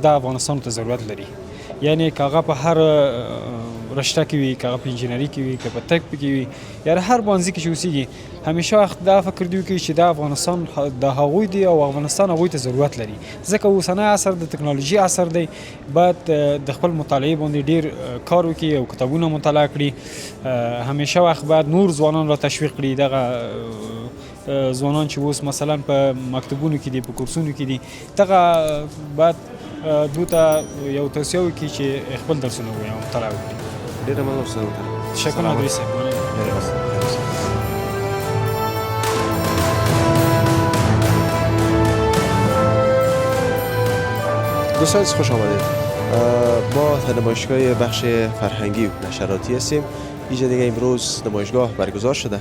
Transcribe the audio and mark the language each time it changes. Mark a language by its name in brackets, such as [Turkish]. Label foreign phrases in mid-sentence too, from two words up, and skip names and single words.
[Pashto] د افغانستان ته ضرورت لري یعنی که هغه په هر رشته کې وي که هغه په انجینري کې وي که په طب کې وي یا هر بانځي کې چې اوسېږي همیشه وخت دا فکر دی وکړي چې دا افغانستان د هغوی دی او افغانستان هغوی ته ضرورت لري ځکه اوسنی عصر د ټکنالوژي عصر دی باید د خپل مطالعې باندې ډېر کار وکړي او کتابونه مطالعه کړي همیشه وخت باید نور ځوانان را تشویق کړي دغه ځوانان چې اوس مثلا په مکتبونو کې دي په کورسونو کې دي دغه باید دوی ته یو توصیه وکړي چې خپل درسونه ووایي او مطالعه وکړي. ډېره مننه استاد محترم. تشکر نادري صاحب. [Persian] دوستان خوش آمدید. ما نمایشگاه بخش فرهنگی و نشراتی هستیم. اینجا دیگه امروز نمایشگاه برگزار شده.